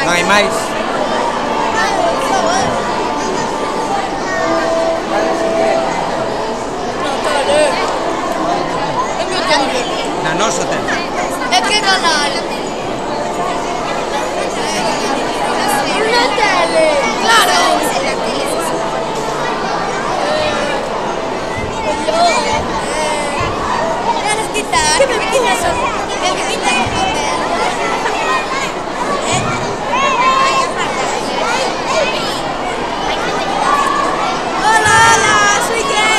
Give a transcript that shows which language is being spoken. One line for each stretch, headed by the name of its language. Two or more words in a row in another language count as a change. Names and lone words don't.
Galician: máis. Na noso tempo. É que canal? Na tele. Claro.
Spanish: ¿Quieres quitar? ¿Qué me quitas? ¿Qué me quitas el papel? Hola, hola, soy gay.